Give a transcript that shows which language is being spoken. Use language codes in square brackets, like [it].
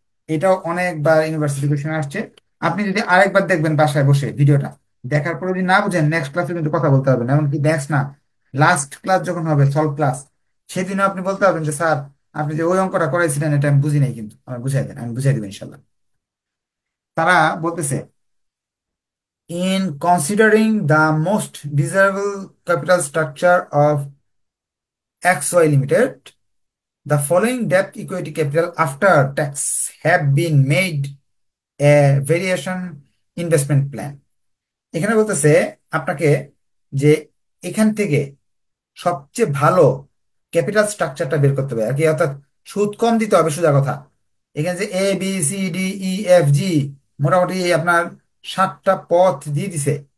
[bn] এটাও অনেকবার university question আসছে। আপনি যদি আরেকবার দেখবেন বাসায় বসে ভিডিওটা, দেখার পরে যদি না বুঝেন, নেক্সট ক্লাসে কিন্তু কথা বলতে হবে না। এমনকি নেক্সট না, লাস্ট ক্লাস যখন হবে, সলভ ক্লাস, সেদিনও আপনি বলতে পারবেন যে স্যার, আপনি যে ওই অঙ্কটা করাইছিলেন এটা আমি বুঝি নাই, কিন্তু আমি বুঝাই দেন, আমি বুঝাই দেবো ইনশাল্লাহ। [en] তারা বলতেছে, in considering the most desirable capital structure of XY Limited, the following debt equity capital after tax have been made a variation investment plan. [bn] এখানে বলতেছে আপনাকে যে এখান থেকে সবচেয়ে ভালো ক্যাপিটাল স্ট্রাকচারটা বের করতে হবে আর কি, অর্থাৎ সুদ কম দিতে হবে সোজা কথা। এখানে যে ABCDEFG মোটামুটি আপনার 7টা পথ দিয়ে দিছে।